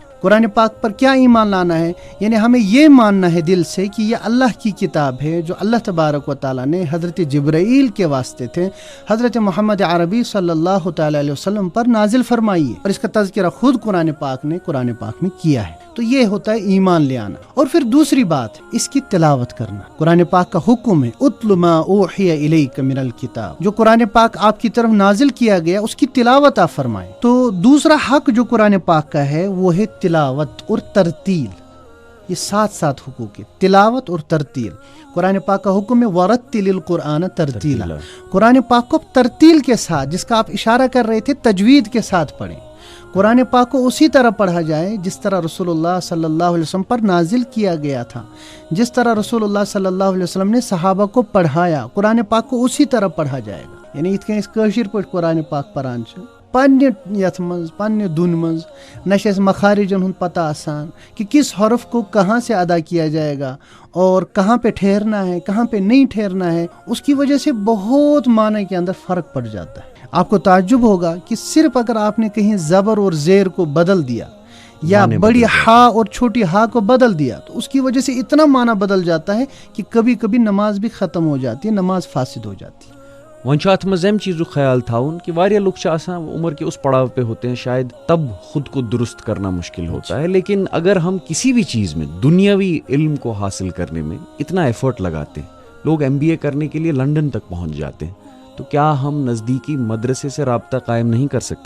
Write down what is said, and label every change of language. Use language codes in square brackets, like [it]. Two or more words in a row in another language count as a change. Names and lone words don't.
[ur] قرآن پاک پر کیا ایمان لانا ہے؟ یعنی ہمیں یہ ماننا ہے دل سے کہ یہ اللہ کی کتاب ہے جو اللہ تبارک و تعالیٰ نے حضرت جبرائیل کے واسطے تھے حضرت محمد عربی [ar] صلی اللہ تعالیٰ علیہ وسلم [ur] پر نازل فرمائی ہے، اور اس کا تذکرہ خود قرآن پاک نے قرآن پاک میں کیا ہے۔ تو یہ ہوتا ہے ایمان لے آنا۔ اور پھر دوسری بات، اس کی تلاوت کرنا۔ قرآن پاک کا حکم ہے [ar] اتل ما اوحی الیک من الکتاب، [ur] جو قرآن پاک آپ کی طرف نازل کیا گیا اس کی تلاوت آپ فرمائیں۔ تو دوسرا حق جو قرآن پاک کا ہے وہ ہے تلاوت اور ترتیل، یہ ساتھ حقوق ہے، تلاوت اور ترتیل۔ قرآن پاک کا حکم ہے [ar] ورتل القرآن ترتیلا، [ur] قرآن پاک کو ترتیل کے ساتھ، جس کا آپ اشارہ کر رہے تھے، تجوید کے ساتھ پڑھیں۔ قرآن پاک کو اسی طرح پڑھا جائے جس طرح رسول اللہ [ar] صلی اللہ علیہ وسلم [ur] پر نازل کیا گیا تھا، جس طرح رسول اللہ [ar] صلی اللہ علیہ وسلم [ur] نے صحابہ کو پڑھایا، قرآن پاک کو اسی طرح پڑھا جائے گا۔ [ks] یعنی اتھ کاشر پہ قرآن پاک پران پنہ یتھ منز پنہ دن منز نہ چھِ مخارجن ہند پتہ آسان [ur] کہ کس حرف کو کہاں سے ادا کیا جائے گا اور کہاں پہ ٹھہرنا ہے، کہاں پہ نہیں ٹھہرنا ہے، اس کی وجہ سے بہت معنی کے اندر فرق پڑ جاتا ہے۔ آپ کو تعجب ہوگا کہ صرف اگر آپ نے کہیں زبر اور زیر کو بدل دیا یا معنی بڑی بدل جاتے ہا اور چھوٹی ہا کو بدل دیا تو اس کی وجہ سے اتنا معنی بدل جاتا ہے کہ کبھی کبھی نماز بھی ختم ہو جاتی ہے، نماز فاسد ہو جاتی ہے۔ [ks] وۄنۍ چھُ اتھ منٛز اَمہِ چیٖزُک خیال تھاوُن کہ واریاہ لُکھ چھِ آسان [ur] عمر کے اس پڑاؤ پہ ہوتے ہیں شاید تب خود کو درست کرنا مشکل ہوتا ہے، لیکن اگر ہم کسی بھی چیز میں دنیاوی علم کو حاصل کرنے میں اتنا ایفرٹ لگاتے ہیں، لوگ MBA کرنے کے لیے لنڈن تک پہنچ جاتے ہیں، تو کیا ہم نزدیکی مدرسے سے رابطہ قائم نہیں کر سکتے؟